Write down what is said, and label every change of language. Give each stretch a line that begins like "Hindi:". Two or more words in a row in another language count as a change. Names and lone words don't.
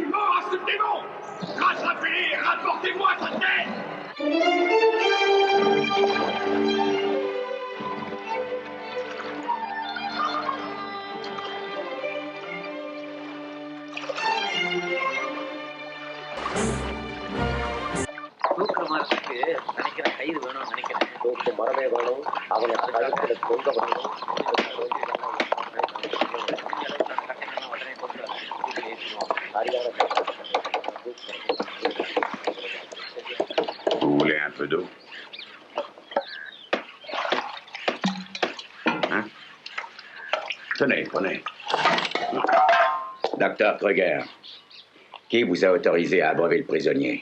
French: Mort à ce démon! Rattrapez-les! Rapportez-moi sa tête!
Tamil: தூக்க மரத்துக்கு நினைக்கிற கயிறு வேணும்னு நினைக்கிறேன் தூக்க மரமே வேணும் அவனை கழுத்துல தொங்க வேணும் உடனே கொண்டு
French: Vous voulez un peu d'eau? Hein? Tenez, prenez. Docteur Kruger, qui vous a autorisé à abreuver le prisonnier?